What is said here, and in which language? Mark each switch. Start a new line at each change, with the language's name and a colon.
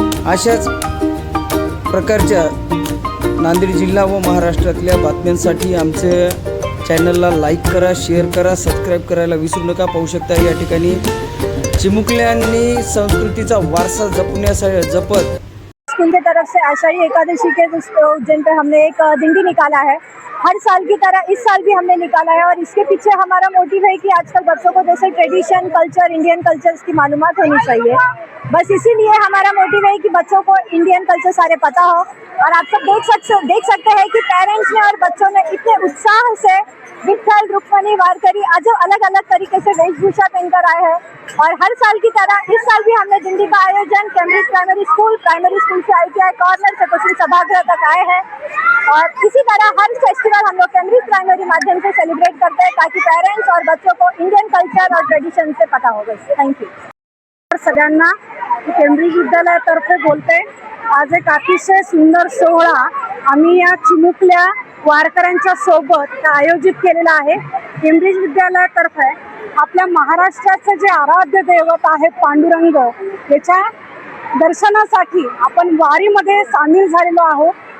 Marathi: अशाच प्रकारच्या नांदेड जिल्हा व महाराष्ट्रातल्या बातम्यांसाठी आमचे चॅनलला लाईक करा, शेअर करा, सबस्क्राईब करायला विसरू नका। पाहू शकता या ठिकाणी चिमुकल्यांनी संस्कृतीचा वारसा जपत
Hindi: स्कूल की तरफ से आषाढ़ी एकादशी के उज्जैन पे हमने एक दिंडी निकाला है। हर साल की तरह इस साल भी हमने निकाला है और इसके पीछे हमारा मोटिव है कि आजकल बच्चों को जैसे ट्रेडिशन कल्चर इंडियन कल्चर्स की मालूमात होनी चाहिए। बस इसीलिए हमारा मोटिव है कि बच्चों को इंडियन कल्चर सारे पता हो। और आप सब देख सकते हैं कि पेरेंट्स ने और बच्चों ने इतने उत्साह से विठ्ठल रुक्मणी वारकरी आज अलग अलग तरीके से वेशभूषा पहनकर आए हैं। और हर साल की तरह इस साल भी हमने दिंडी का आयोजन केम्ब्रिज प्राइमरी स्कूल से ITI कॉर्नर से कुछ सभागृह तक आए हैं। और इसी तरह हर फेस्टिवल हम लोग केम्ब्रिज प्राइमरी माध्यम से सेलिब्रेट करते हैं ताकि पेरेंट्स और बच्चों को इंडियन कल्चर और ट्रेडिशन से पता होगा।
Marathi: थैंक यू सगळ्यांना। केम्ब्रिज विद्यालयातर्फे बोलते। आज एक अतिशय सुंदर सोहळा आम्ही या चिमुकल्या वारकऱ्यांच्या सोबत आयोजित केलेला आहे। केम्ब्रिज विद्यालयातर्फे आपल्या महाराष्ट्राचे जे आराध्य दैवत आहे पांडुरंग याच्या दर्शनासाठी आपण वारीमध्ये सामील झालेलो आहोत।